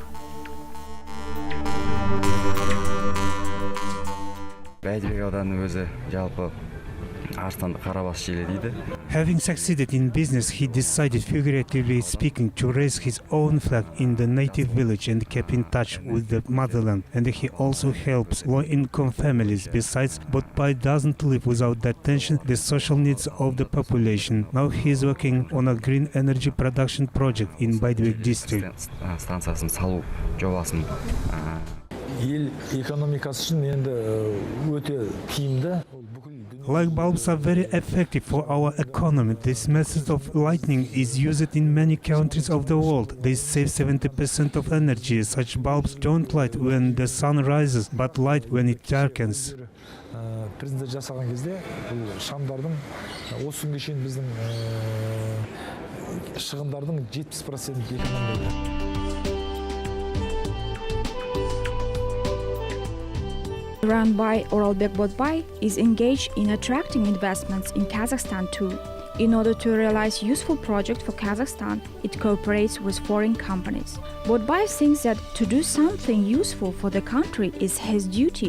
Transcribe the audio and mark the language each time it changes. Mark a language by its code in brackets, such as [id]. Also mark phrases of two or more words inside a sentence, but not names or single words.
[en] Having succeeded in business, he decided, figuratively speaking, to raise his own flag in the native village and kept in touch with the motherland. And he also helps low-income families. Besides, Botbay doesn't live without the attention the social needs of the population. Now he is working on a green energy production project in Baydvik district. [kk] Ел экономикасы үшін енді өте тиімді. [en] Light bulbs are very effective for our economy. This method of lighting is used in many countries of the world. They save 70% of energy. Such bulbs don't light when the sun rises, but light when it darkens. [kk] Президент жасаған кезде бұл шамдардың осы күнге шейін біздің шығындардың 70% экономия. [en] Run by Oralbek Botbay is engaged in attracting investments in Kazakhstan too. In order to realize useful projects for Kazakhstan, it cooperates with foreign companies. Botbay thinks that to do something useful for the country is his duty.